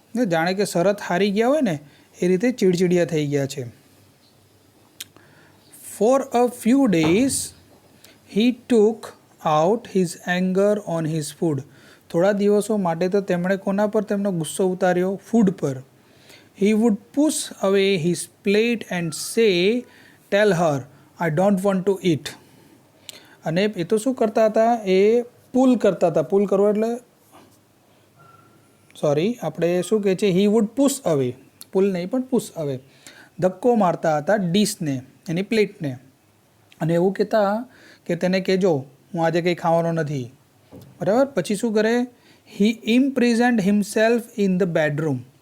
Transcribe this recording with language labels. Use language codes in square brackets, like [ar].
[gu] જાણે કે શરત હારી ગયા હોય ને એ રીતે ચીડચીડિયા થઈ ગયા છે. [en] For a few days he took out his anger on his food. [gu] થોડા દિવસો માટે તો તેમણે કોના પર તેમનો ગુસ્સો ઉતાર્યો? ફૂડ પર. [en] He would push away his plate and say, tell her, I don't want to eat. [gu] અને એ તો શું કરતા હતા? એ પુલ કરતા હતા. પુલ કરવો એટલે આપણે શું કહે છે? [en] he would push away. [gu] પુલ નહીં પણ [en] push away. [gu] ધક્કો મારતા હતા ડીશને, એની પ્લેટને. અને એવું કહેતા કે તેને કહેજો હું આજે કંઈ ખાવાનો નથી. બરાબર? પછી શું કરે? [en] he imprisoned himself in the bedroom.